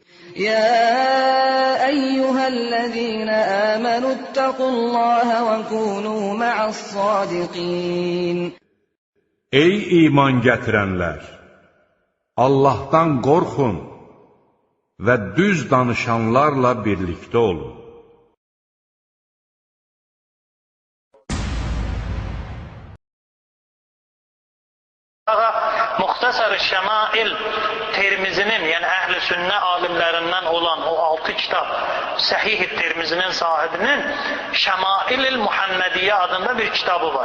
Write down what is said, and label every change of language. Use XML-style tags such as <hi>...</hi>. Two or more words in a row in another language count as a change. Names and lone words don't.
<ar>يا أيها الذين آمنوا اتقوا الله وكونوا مع الصادقين.</ar> <az>Ey iman gətirənlər! Allahdan qorxun və düz danışanlarla birlikdə olun. Muxtasar-ı Şemail Tirmizinin, yəni Əhl-i Sünnə alimlərindən olan o 6 kitab Səhih-i Tirmizinin sahibinin Şemail-i Muhammediyyə adında bir kitabı var.</az>